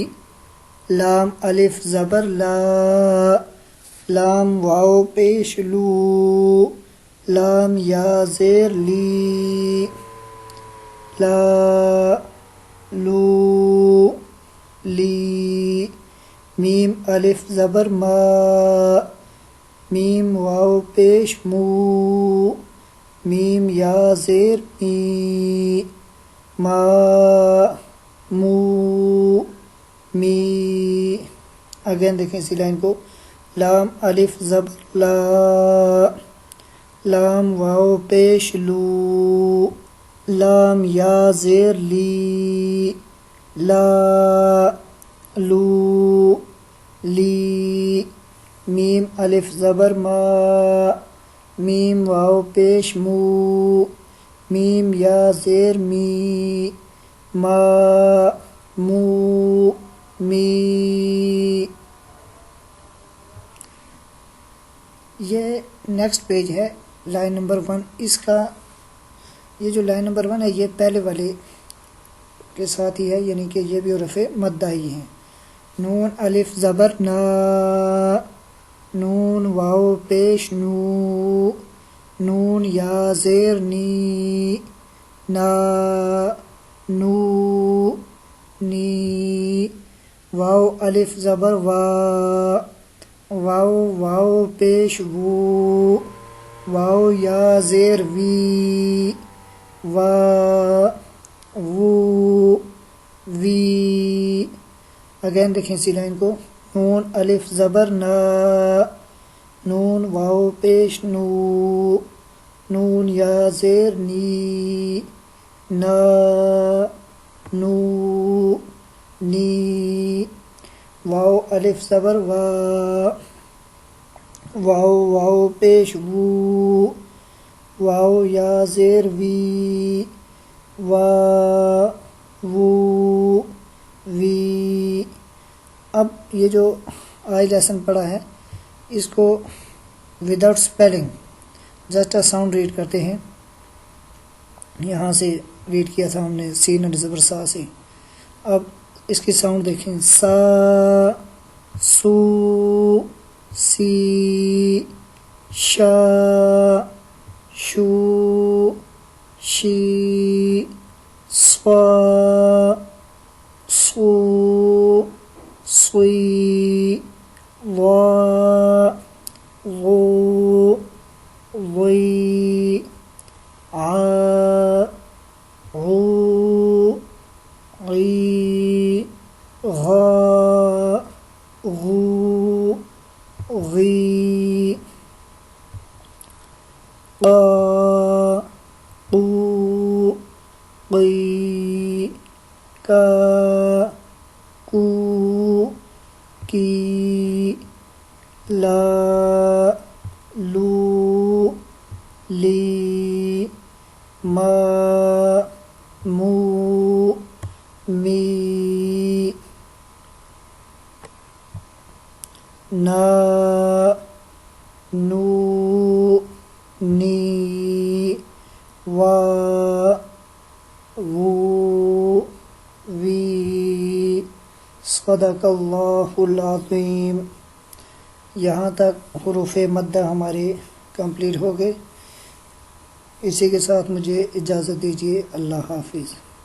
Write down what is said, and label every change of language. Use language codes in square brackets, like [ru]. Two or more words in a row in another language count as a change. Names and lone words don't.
[ur] لام الف زبر لا، لام واو پیش لو، لام یا زیر لی، لا لو لی. میم الف زبر ما، میم واو پیش مو، میم یا زیر می، ما مو می. اگین دیکھیں اسی لائن کو. لام الف زبر لا، لام واو پیش لو، لام یا زیر لی، لا لو لی. میم الف زبر ما، میم واو پیش مو، میم یا زیر می، ما مو می. یہ [en] next page [ur] ہے لائن نمبر 1. اس کا یہ جو لائن نمبر 1 ہے یہ پہلے والے کے ساتھ ہی ہے، یعنی کہ یہ بھی حروف مدہ ہی ہیں. نون الف زبر نا، نون واو پیش نو، نون یا زیر نی، نا نو نی. واو الف زبر وا، واو واو پیش وو، واو یا زیر وی، وا وو وی. اگین دیکھیں اسی لائن کو. نون الف زبر نا، نون واو پیش نو، نون یا زیر نی، نا نو نی. واو الف زبر وا، واو واو پیش وو، واو یا زیر وی، وا وو وی. اب یہ جو آج لیسن پڑھا ہے اس کو [en] without spelling just sound read [ur] کرتے ہیں. یہاں سے ریڈ کیا تھا ہم نے سین اور زبر سا سے. اب اس کی ساؤنڈ دیکھیں. سا سو سی شا شو شی صا صو صی وا غو غی ع غو غی غا غو غی قا قو قی کا کو کی لا لو لی ما مو می نا نو نی وا وو وی. [ar] صدق اللہ العظیم. [ur] یہاں تک حروف مدہ ہمارے کمپلیٹ ہو گئے. اسی کے ساتھ مجھے اجازت دیجیے. اللہ حافظ.